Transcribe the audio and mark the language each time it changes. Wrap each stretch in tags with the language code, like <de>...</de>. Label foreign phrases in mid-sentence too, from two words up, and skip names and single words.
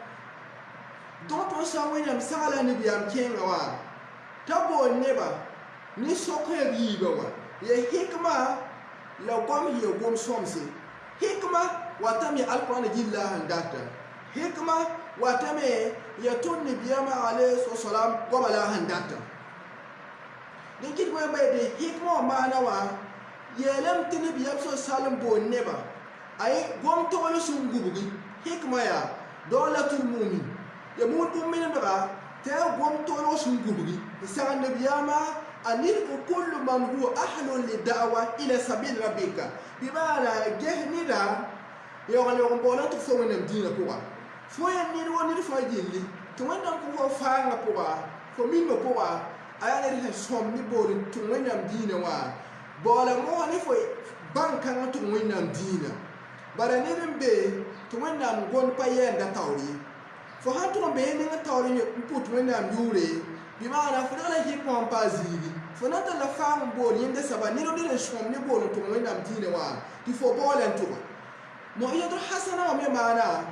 <mos>dõg tõnd sã n wẽnnaam sagla nabiyaam kẽngã wã t'a bool neba ne sok-yã yiiba wã ya hikma la gom ya gom sõmse hikma watame alqur'ana gilla sẽn data hikma watame ya tõnd nabiyaamã</mos> <ar>عليه السلام</ar> <mos>goama la sẽn data dẽn kɩt bõe de hikma wã maana wã yeelame tɩ nabiyaam salm bool neba ay gom togl sẽn gubgi hikma yaa</mos> <ar>ضالة المؤمن</ar> <mos>ya mut bũmb-menedga tɩ a gom togl sẽn gubgi tɩ sagl nabiyaamã anirku</mos> <ar>كل من هو أهل للدعوة إلى سبيل ربك</ar> <mos>bimaana ges nida yogl-yog n boolã tɩ fo wẽnnaam dĩinã pʋga fo ya ned wa ned fãa gilli tɩ wẽnnaam kõ fo faangã pʋga fo minmã pʋga a yaa ned sẽn sõm ne bool n tʋg wẽnnaam dĩinã wã boola mosa ne fo bãn-kãngã tʋg wẽnnaam dĩinã bara ned n be tɩ wẽnnaam gond pa yɛɛnda taoor ye fo sãn tʋg n be ning taoor n pʋt wẽnnaam yʋʋre bimaana fo dagla hikma n paa ziigi fo na talla faam n bool yẽnda saba ned d n sõm ne bool n tʋg wẽnnaam dĩinã wã tɩ fo baoola n tʋga</mos> <ar>موعظة حسنة</ar> <mos>wã me maana</mos>